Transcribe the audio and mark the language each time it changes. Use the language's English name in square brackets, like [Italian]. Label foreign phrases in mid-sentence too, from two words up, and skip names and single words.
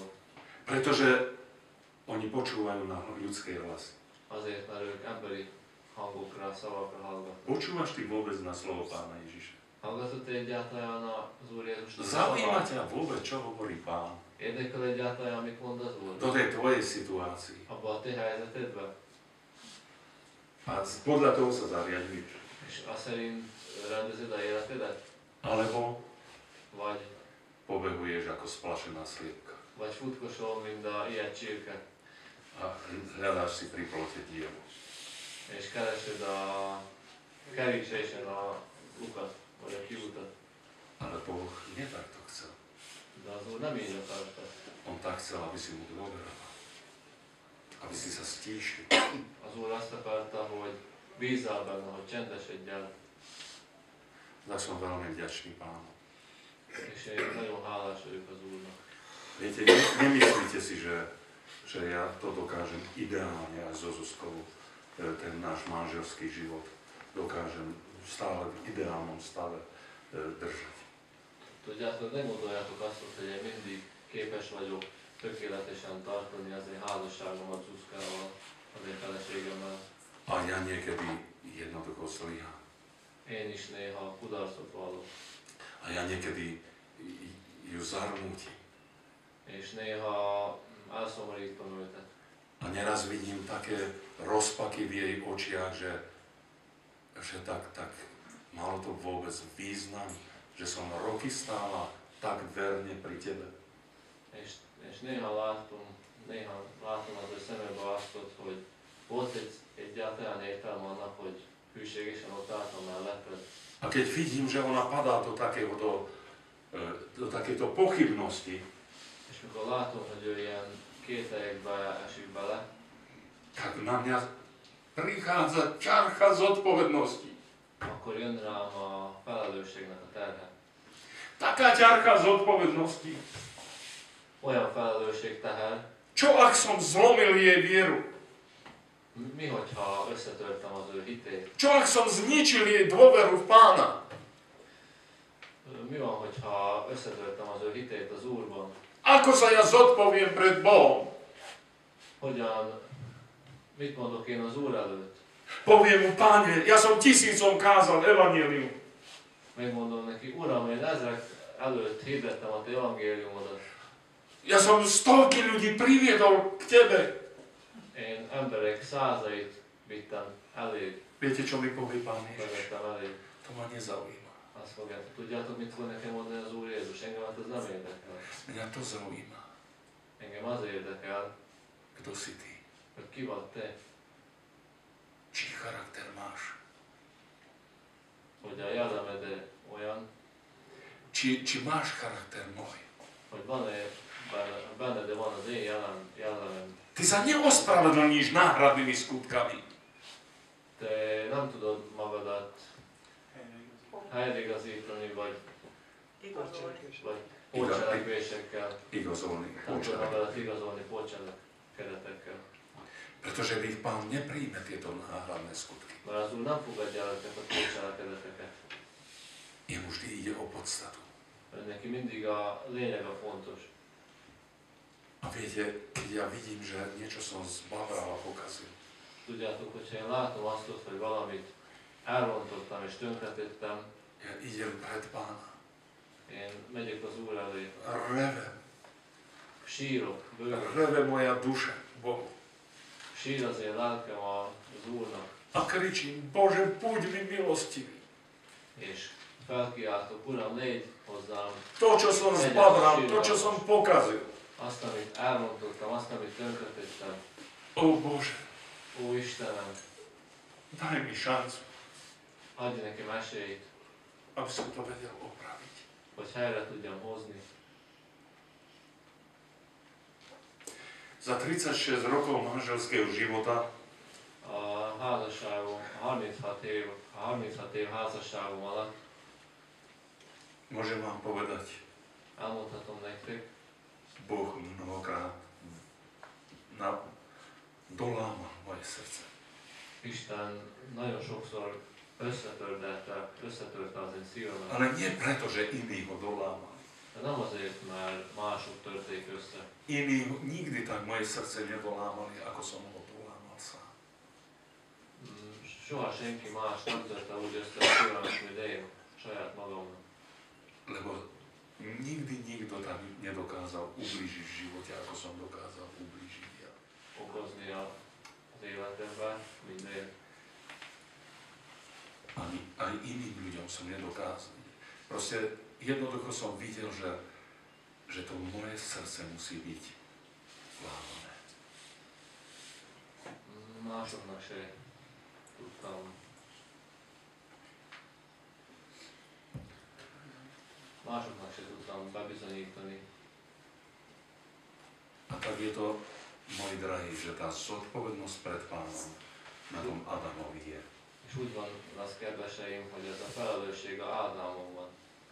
[Slovak] Pretože oni počúvajú na ľudské hlasy. [Hungarian] Azért, mert ők emberi hangokra, szavakra hallgatnak. [Slovak] Počúvaš ty vôbec na slovo Pána Ježiša? [Hungarian] Hallgatod te egyáltalán az Úr Jézusnak a [Slovak] Zaujíma [Hungarian] szavát? [Slovak] ťa vôbec, čo hovorí Pán? [Hungarian] Érdekel egyáltalán, mit mond az Úr? [Slovak] Do tej tvojej situácii. [Hungarian] Abba a te helyzetedben? [Slovak] A podľa toho sa zariaduješ. [Hungarian] És azt szerint rendezed a életedet? [Slovak] Alebo [Hungarian] Vagy [Slovak] pobehuješ ako splašená sliepka. [Hungarian] Vagy futkosol, mint a ilyet csirke, [Slovak] A hľadáš si pri plote dievu. [Hungarian] és keresed a kerítésen a lukat, vagy a kiutat. [Slovak] Ale Boh nie takto chcel. [Hungarian] De az Úr nem így akarta. [Slovak] On tak chcel, aby si mu dôveroval. Aby si sa stíšil. [Hungarian] Az Úr azt akarta, hogy bízzál benne, hogy csendesedj el. [Slovak] Tak som veľmi vďačný Pánu. [Hungarian] És én nagyon hálás vagyok az Úrnak. [Slovak] Viete, nemyslíte si, že ja to dokážem ideálne aj so Zuzkou, ten náš manželský život dokážem stále v ideálnom stave držať. [Hungarian] Tudjátok, nem gondoljátok azt, hogy én mindig képes vagyok tökéletesen tartani az én házasságomat Zuzkával, az én feleségemmel. [Slovak] A ja niekedy jednoducho zlyhám. [Hungarian] Én is néha kudarcot vallok, [Slovak] A ja niekedy ju zarmútim. [Hungarian] és néha elszomorítom őtet. [Slovak] A neraz vidím také rozpaky v jej očiach, že tak malo to vôbec význam, že som roky stála tak verne pri tebe. [Hungarian] És néha látom az ő szemébe azt, hogy volt egyáltalán értelme annak, hogy hűségesen ott álltam melletted. [Slovak] A keď vidím, že ona padá do takéhoto do takéto pochybnosti, [Hungarian] és mikor látom, hogy ő ilyen kételyekbe esik bele, [Slovak] tak na mňa prichádza ťarcha zodpovednosti. [Hungarian] akkor jön rám a felelősségnek a terhe. [Slovak] Taká ťarcha zodpovednosti. [Hungarian] Olyan felelősség teher, [Slovak] Čo ak som zlomil jej vieru? [Hungarian] mi hogyha összetörtem az ő hitét? [Slovak] Čo ak som zničil jej dôveru v Pána? [Hungarian] Mi van, hogyha összetörtem az ő hitét az Úrban? [Slovak] Ako sa ja zodpoviem pred Bohom? [Hungarian] Mit mondok én az Úr előtt? [Slovak] Poviem mu, Páne, ja som 1000 kázal evanjelium. [Hungarian] Megmondom neki, Uram, én ezek előtt hirdettem a te evangéliumodat. [Slovak] Ja som stovky ľudí priviedol k Tebe. [Hungarian] Én emberek százait vittem eléd, [Slovak] Viete, čo mi povie Pán Ježiš? [Hungarian] vezettem eléd. [Slovak] To ma nezaujíma. [Hungarian] Azt fogjátok, tudjátok, mit fog nekem mondani az Úr Jézus? Engemet ez nem érdekel. [Slovak] Mňa to zaujíma. [Hungarian] Engem az érdekel, [Slovak] Kto si Ty? [Hungarian] hogy ki vagy te, [Slovak] Čí charakter máš? [Hungarian] hogy a jellemed olyan, [Slovak] Či máš charakter môj? [Hungarian] hogy van-e benned van az én jellemem. [Slovak] Ty sa neospravedlníš náhradnými skutkami. [Hungarian] Te nem tudod magadat helyreigazítani, vagy pótcselekvésekkel. Igazolný. Nem tudod magadat igazolni pótcselekedetekkel. [Slovak] Pretože ich Pán nepríjme tieto náhradné skutky. [Hungarian] Mert az Úr nem fogadja el ezeket a pótcselekedeteket. [Slovak] Jemu vždy ide o podstatu. [Hungarian] Neki mindig a lényeg a fontos. [Slovak] A viete, keď ja vidím, že niečo som zbavral a pokazil, [Hungarian] Tudjátok, hogyha én látom azt, hogy valamit elrontottam és tönkretettem, [Slovak] ja idem pred Pána, [Hungarian] én megyek az Úr elé, [Slovak] revem, [Hungarian] sírok, bőgök, [Slovak] reve moja duša Bohu. [Hungarian] sír az én lelkem az Úrnak, [Slovak] A kričím, Bože, buď mi milostivý. [Hungarian] és felkiáltok, Uram, légy hozzám, [Slovak] To, čo som zbavral, to, čo som pokazil. [Hungarian] azt, amit elrontottam, azt, amit tönkretettem. [Slovak] Ó Bože, [Hungarian] Ó Istenem, [Slovak] daj mi šancu, [Hungarian] adj nekem esélyt, [Slovak] aby som to vedel opraviť. [Hungarian] hogy helyre tudjam hozni. [Slovak] Za 36 rokov manželského života [Hungarian] A házasságom, a 36 év házasságom alatt [Slovak] môžem vám povedať, [Hungarian] elmondhatom nektek, [Slovak] Boh mnohokrát dolámal moje srdce. [Hungarian] Isten nagyon sokszor összetörte az én szívemet. [Slovak] Ale nie preto, že iní ho dolámali. [Hungarian] De nem azért, mert mások törték össze. [Slovak] Iní nikdy tak moje srdce nedolámali, ako som ho dolámal sám. [Hungarian] Soha senki más nem törte úgy össze a szívemet, mint én, saját magamnak. [Slovak] Lebo nikdy nikto tak nedokázal ublížiť v živote, ako som dokázal ublížiť ja. [Hungarian] Okozni az életemben, mint én. [Slovak] Ani iným ľuďom som nedokázal. Proste jednoducho som videl, že to moje srdce musí byť lámané. [Hungarian] Másoknak se tudtam. Másoknak se tudtam bebizonyítani. [Slovak] A tak je to, moji drahí, že tá zodpovednosť pred Pánom na tom Adamovi je. [Hungarian] És úgy van az, kedveseim, hogy ez a felelősség a Ádámon van.